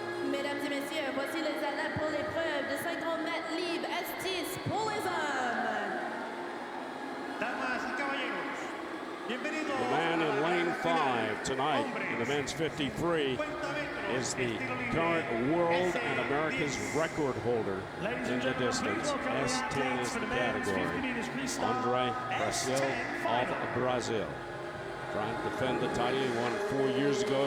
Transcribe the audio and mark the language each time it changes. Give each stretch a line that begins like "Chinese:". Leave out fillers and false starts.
French: Mesdames et messieurs, voici les athlètes pour l'épreuve de 50 mètres libres S10 pour les hommes.
Spanish: Damas y caballeros, bienvenidos.
English: The man in lane 5 tonight in the men's 53 is the current world and America's record holder in the distance. S10 is the category. Andre Brasil of Brazil, trying to defend the title he won 4 years ago.